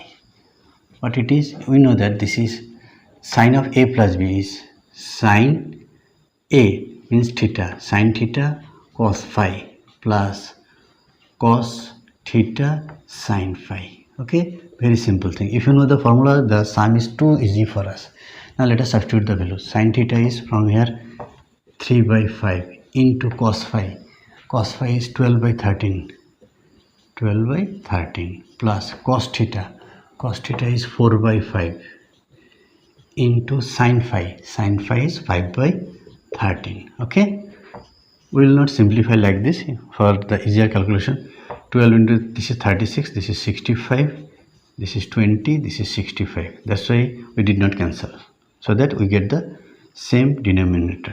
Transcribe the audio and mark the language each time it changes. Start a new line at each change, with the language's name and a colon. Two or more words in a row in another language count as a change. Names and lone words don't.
English: What it is, we know that this is sine of a plus b is sine a means theta, sine theta cos phi plus cos theta sine phi. Okay, very simple thing. If you know the formula, the sum is too easy for us. Now let us substitute the value. Sine theta is from here 3 by 5 into cos phi. Cos phi is 12 by 13. 12 by 13 plus cos theta. Cos theta is 4 by 5 into sine phi. Sine phi is 5 by 13. Okay, we will not simplify like this for the easier calculation. 12 into, this is 36, this is 65, this is 20, this is 65. That's why we did not cancel, so that we get the same denominator.